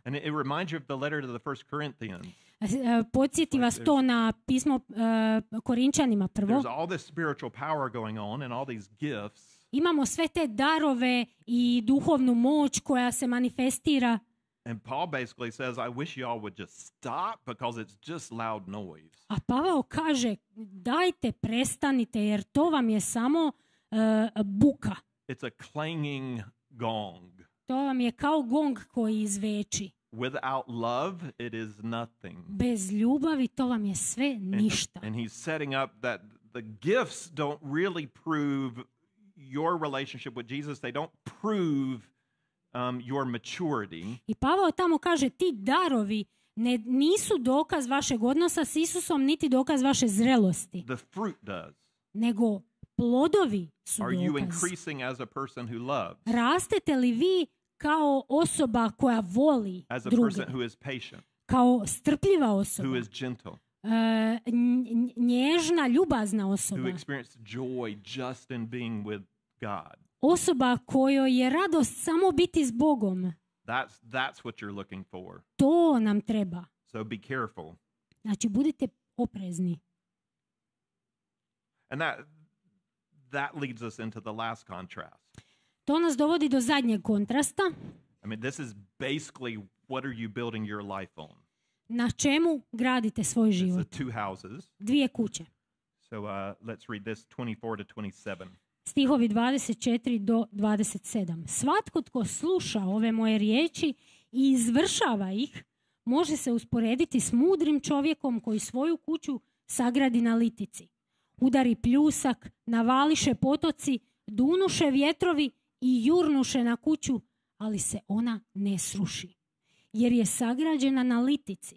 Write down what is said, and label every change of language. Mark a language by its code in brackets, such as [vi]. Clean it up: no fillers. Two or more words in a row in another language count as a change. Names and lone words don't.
[en] And it reminds you of the letter to the First Corinthians. [hr] Podsjeti vas to na pismo Korinčanima prvo. [en] There's all this spiritual power going on and all these gifts. [hr] Imamo sve te darove i duhovnu moć koja se manifestira. [en] And Paul basically says, I wish you all would just stop because it's just loud noise. [hr] A Pavao kaže, dajte, prestanite, jer to vam je samo buka. [en] It's a clanging gong. [hr] To vam je kao gong koji izveči. [en] Without love, it is nothing. [hr] Bez ljubavi to vam je sve ništa. [en] And he's setting up that the gifts don't really prove your relationship with Jesus. They don't prove your maturity. [hr] I Pavao tamo kaže, ti darovi nisu dokaz vašeg odnosa s Isusom, niti dokaz vaše zrelosti, [en] The fruit does. [hr] nego plodovi su [en] Are you [hr] dokaz. [en] increasing as a person who loves? [hr] Rastete li vi kao osoba koja voli [en] As a [hr] druge, [en] person who is patient, [hr] kao strpljiva osoba, [en] who is gentle, [hr] nježna, ljubazna [en] who [hr] osoba, [en] experiences joy just in being with God? [hr] osoba kojoj je radost samo biti s Bogom. [en] That's what you're looking for. [hr] To nam treba. [en] So be careful. [hr] Znači, budite oprezni. [en] And that leads us into the last contrast. [hr] To nas dovodi do zadnjeg kontrasta. [en] I mean, this is basically what are you building your life on? [hr] na čemu gradite svoj [en] It's [hr] život. [en] the two houses. [hr] Dvije kuće. [en] So let's read this 24 to 27. [hr] Stihovi 24 do 27. Svatko tko sluša ove moje riječi i izvršava ih, može se usporediti s mudrim čovjekom koji svoju kuću sagradi na litici. Udari pljusak, navališe potoci, dunuše vjetrovi i jurnuše na kuću, ali se ona ne sruši, jer je sagrađena na litici.